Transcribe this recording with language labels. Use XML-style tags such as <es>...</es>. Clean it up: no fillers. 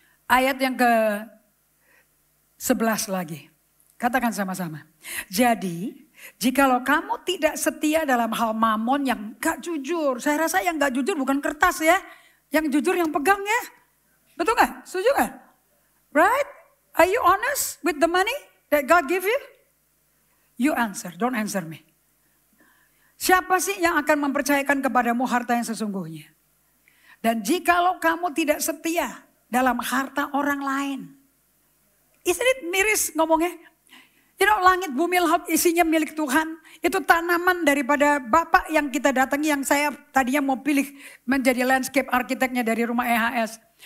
<id>Ayat yang ke-11 lagi. Katakan sama-sama. Jadi, jikalau kamu tidak setia dalam hal mamon yang gak jujur. Saya rasa yang gak jujur bukan kertas ya. Yang jujur yang pegang ya. Betul gak? Setuju gak? Right?</id> <en>Are you honest with the money that God give you? You answer, don't answer me.</en> <id>Siapa sih yang akan mempercayakan kepadamu harta yang sesungguhnya? Dan jikalau kamu tidak setia dalam harta orang lain.</id> <en>Isn't it</en> <id>miris ngomongnya?</id> <en>You know,</en> <id>langit bumi laut isinya milik Tuhan. Itu tanaman daripada Bapak yang kita datangi, yang saya tadinya mau pilih menjadi landscape arsiteknya dari rumah EHS.</id>